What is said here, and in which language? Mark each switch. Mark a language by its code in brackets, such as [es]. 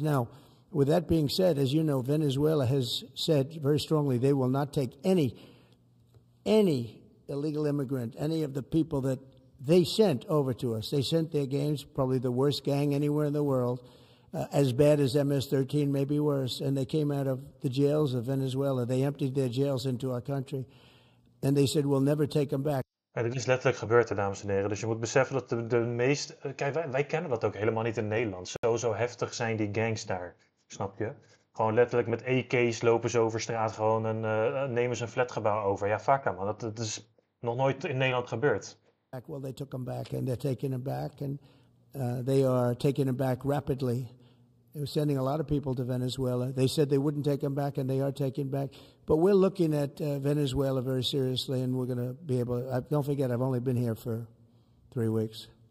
[en] Now, with that being said, as you know, Venezuela has said very strongly they will not take any illegal immigrant, any of the people that they sent over to us. They sent their gangs, probably the worst gang anywhere in the world, as bad as MS-13, maybe worse. And they came out of the jails of Venezuela. They emptied their jails into our country. And they said, we'll never take them back. [nl] Ja, dit is letterlijk gebeurd, dames en heren. Dus je moet beseffen dat de meest... Kijk, wij kennen dat ook helemaal niet in Nederland. Zo heftig zijn die gangs daar, snap je? Gewoon letterlijk met AK's lopen ze over straat gewoon en nemen ze een flatgebouw over. Ja, vaak man. Dat is nog nooit in Nederland gebeurd. [en] Well, they took them back and they're taking them back and they are taking them back rapidly. They were sending a lot of people to Venezuela. They said they wouldn't take them back and they are taking back. But we're looking at Venezuela very seriously and we're going to be able to... Don't forget, I've only been here for 3 weeks.